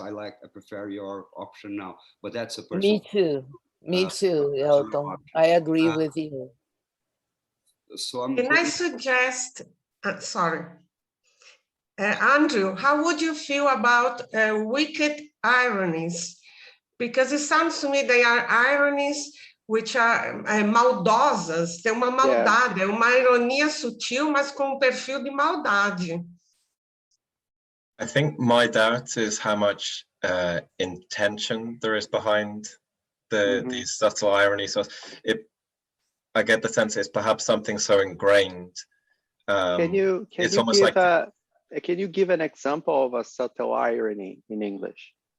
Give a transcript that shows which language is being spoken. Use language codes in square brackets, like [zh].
[en] I prefer your option now, but that's a personal. Me too, Elton. I agree with you. So Can I suggest? Sorry, Andrew, how would you feel about wicked ironies? Because it sounds to me they are ironies which are [pt] maldosas, tem uma maldade, uma ironia sutil, mas com um perfil de maldade. [en] I think my doubt is how much intention there is behind these subtle ironies. So I get the sense it's perhaps something so ingrained. Can you give an example of a subtle irony in English?